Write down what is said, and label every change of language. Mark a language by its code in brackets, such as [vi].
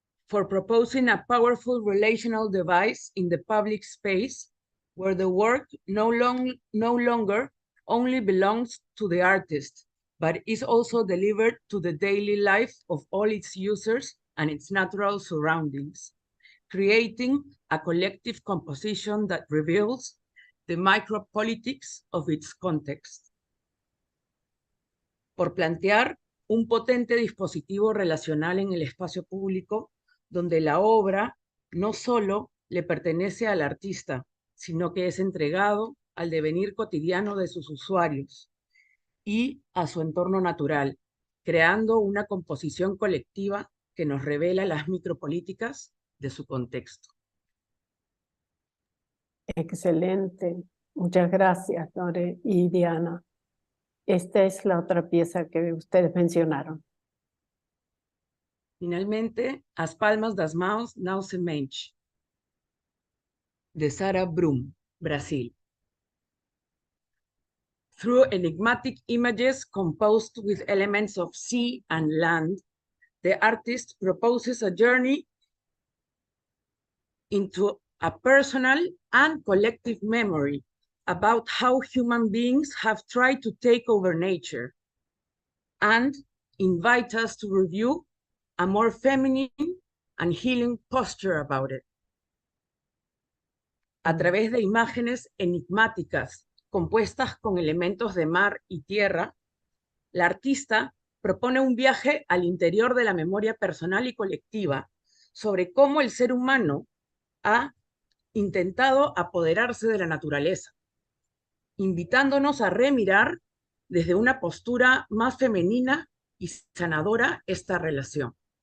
[en] For proposing a powerful relational device in the public space where the work no longer only belongs to the artist, but is also delivered to the daily life of all its users and its natural surroundings, creating a collective composition that reveals the micropolitics of its context. [es] Por plantear un potente dispositivo relacional en el espacio público, donde la obra no solo le pertenece al artista, sino que es entregado al devenir cotidiano de sus usuarios y a su entorno natural, creando una composición colectiva que nos revela las micropolíticas de su contexto. Excelente. Muchas gracias, Lore y Diana. Esta es la otra pieza que ustedes mencionaron. Finalmente, As Palmas das Mãos Não Se Mexe, de Sarah Brum, Brasil. [en] Through enigmatic images composed with elements of sea and land, the artist proposes a journey into a personal and collective memory about how human beings have tried to take over nature, and invite us to review a more feminine and healing posture about it. [es] A través de imágenes enigmáticas compuestas con elementos de mar y tierra, la artista propone un viaje al interior de la memoria personal y colectiva sobre cómo el ser humano ha intentado apoderarse de la naturaleza, invitándonos a remirar desde una postura más femenina y sanadora esta relación.